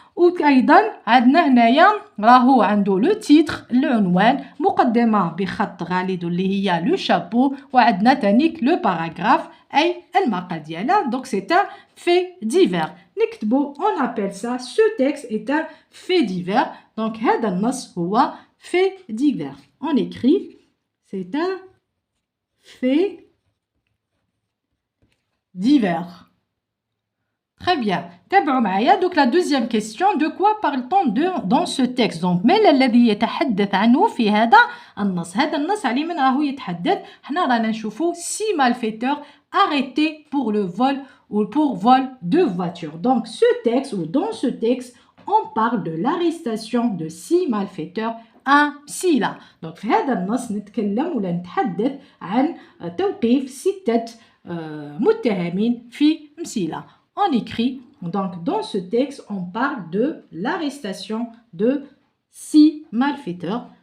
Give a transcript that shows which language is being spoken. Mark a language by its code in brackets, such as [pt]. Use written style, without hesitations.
[ar] وأيضا عندنا هنايا راهو عنده لو تيتر العنوان مقدمة بخط غالي اللي هي لو شابو وعندنا تانيك لو باراغراف أي المقال ديالها. [fr] donc c'est un fait divers. [ar] نكتبو [fr] on appelle ça ce texte est un fait divers. donc [ar] هذا النص هو [fr] fait divers. on écrit c'est un fait divers. Très bien. Donc la deuxième question, de quoi parle-t-on dans ce texte? [ar] Donc ما الذي يتحدث عنه في هذا النص؟ هذا النص على من راهو يتحدث؟ حنا رانا نشوفو [fr] 6 malfaiteurs arrêtés pour le vol ou pour vol de voiture. Donc ce texte ou dans ce texte, on parle de l'arrestation de 6 malfaiteurs à مسيلة. [ar] donc في هذا النص نتكلم ولا نتحدث عن توقيف 6 متهمين في مسيلة. [fr] On écrit, donc dans ce texte, on parle de l'arrestation de 6 malfaiteurs.